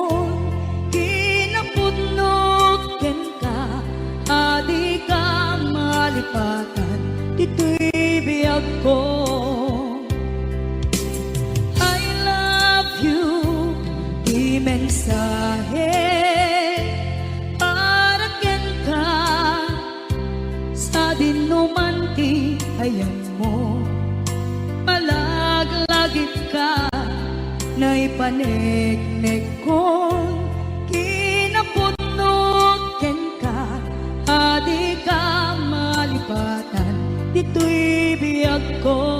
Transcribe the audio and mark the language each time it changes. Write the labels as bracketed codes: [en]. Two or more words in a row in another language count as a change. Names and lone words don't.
[ilo] kinapudnoken ka, adi ka malipatan, dito'y biyag ko. [en] I love you, [ilo] di mensahe, haraken ka, sa dinuman ti ayan mo, malaglagip ka, na'y panegnek ko, kinapudnoken ka, adi ka malipatan, dito'y biyag ko.